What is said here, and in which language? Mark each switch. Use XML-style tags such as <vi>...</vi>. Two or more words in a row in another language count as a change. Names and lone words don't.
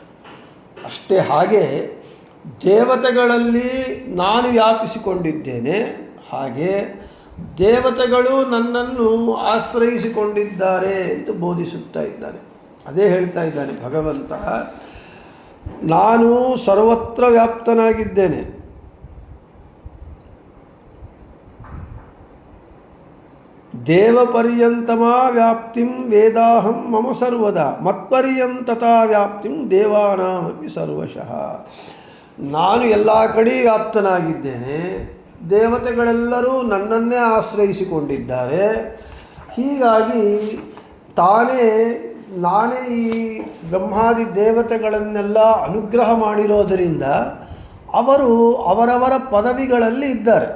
<kn>ಅಷ್ಟೇ ಹಾಗೆ ದೇವತೆಗಳಲ್ಲಿ ನಾನು ವ್ಯಾಪಿಸಿಕೊಂಡಿದ್ದೇನೆ, ಹಾಗೆ ದೇವತೆಗಳು ನನ್ನನ್ನು ಆಶ್ರಯಿಸಿಕೊಂಡಿದ್ದಾರೆ ಎಂದು ಬೋಧಿಸುತ್ತಾ ಇದ್ದಾನೆ. ಅದೇ ಹೇಳ್ತಾ ಇದ್ದಾನೆ ಭಗವಂತ, ನಾನು ಸರ್ವತ್ರ ವ್ಯಾಪ್ತನಾಗಿದ್ದೇನೆ.</kn> <sa>ದೇವಪರ್ಯಂತಮಾ ವ್ಯಾಪ್ತಿಂ ವೇದಾಹಂ ಮಮ ಸರ್ವದಾ ಮತ್ಪರ್ಯಂತತಾ ವ್ಯಾಪ್ತಿಂ ದೇವಾನಾಮಪಿ ಸರ್ವಶಃ.</sa> <kn>ನಾನು ಎಲ್ಲ ಕಡೆ ವ್ಯಾಪ್ತನಾಗಿದ್ದೇನೆ, ದೇವತೆಗಳೆಲ್ಲರೂ ನನ್ನನ್ನೇ ಆಶ್ರಯಿಸಿಕೊಂಡಿದ್ದಾರೆ. ಹೀಗಾಗಿ ನಾನೇ ಈ ಬ್ರಹ್ಮಾದಿ ದೇವತೆಗಳನ್ನೆಲ್ಲ ಅನುಗ್ರಹ ಮಾಡಿರೋದರಿಂದ ಅವರು ಅವರವರ ಪದವಿಗಳಲ್ಲಿ ಇದ್ದಾರೆ.</kn>